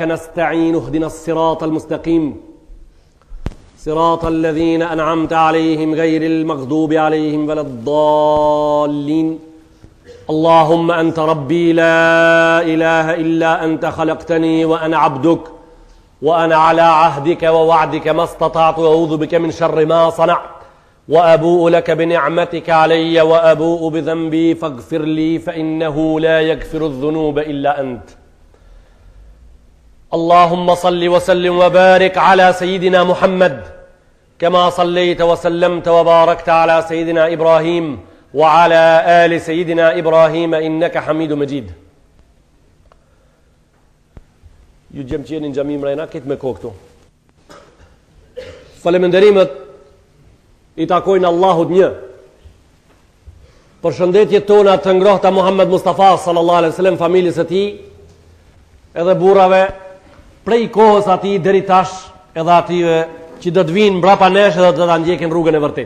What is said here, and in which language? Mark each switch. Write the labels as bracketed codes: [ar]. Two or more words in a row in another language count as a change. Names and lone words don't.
[ar] نستعين اهدنا الصراط المستقيم صراط الذين أنعمت عليهم غير المغضوب عليهم ولا الضالين اللهم أنت ربي لا إله إلا أنت خلقتني وأنا عبدك وأنا على عهدك ووعدك ما استطعت وأعوذ بك من شر ما صنعت وأبوء لك بنعمتك علي وأبوء بذنبي فاغفر لي فإنه لا يغفر الذنوب إلا أنت اللهم صل وسلم وبارك على سيدنا محمد كما صليت وسلمت وباركت على سيدنا إبراهيم وعلى آل سيدنا إبراهيم إنك حميد مجيد. [sq] Ju gjem që jeni në xhami mrena, këtë me kohë këtu. Falënderimet i takojnë Allahut një. Përshëndetjet tona të ngrohta Muhammed Mustafa [ar] صلى الله عليه وسلم, [sq] familjes së tij, edhe burrave prej kohës atij deri tash, edhe atyve që do të vinë mbrapa nesh edhe do ta ndjekin rrugën e vërtetë.